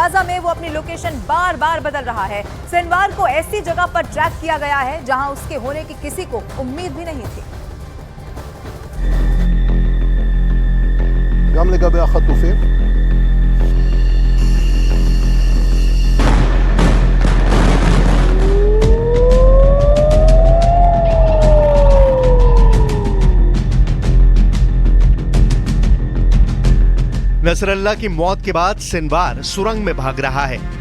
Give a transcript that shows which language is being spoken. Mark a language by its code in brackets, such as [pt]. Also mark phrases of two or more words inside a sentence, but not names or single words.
[hi] गाजा में वो अपनी लोकेशन बार बार बदल रहा है। सिनवार को ऐसी जगह पर ट्रैक किया गया है जहां उसके होने की किसी को उम्मीद भी नहीं थी। [he] גם לגבי החטופים [hi] नसरल्लाह की मौत के बाद सिनवार सुरंग में भाग रहा है।